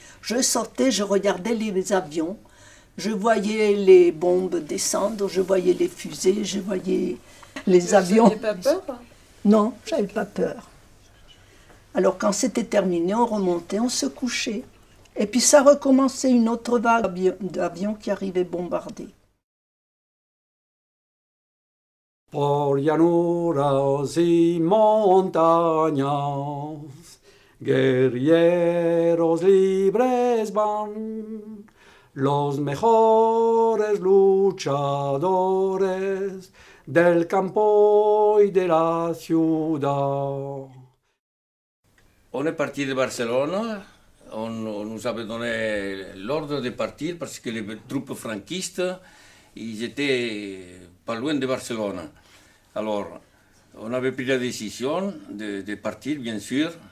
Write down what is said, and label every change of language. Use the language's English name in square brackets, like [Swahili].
[French] Je sortais, je regardais les avions, je voyais les bombes descendre, je voyais les fusées, je voyais les avions. Vous n'aviez pas peur? Non, j'avais pas peur. Alors quand c'était terminé, on remontait, on se couchait. Et puis ça recommençait une autre vague d'avions qui arrivaient bombarder. [Spanish] Por llanuras y montañas, guerrieros libres van, los mejores luchadores del campo y de la ciudad. [French] On est parti de Barcelone, on nous avait donné l'ordre de partir parce que les troupes franquistes, ils étaient pas loin de Barcelone. Alors, on avait pris la décision de partir, bien sûr.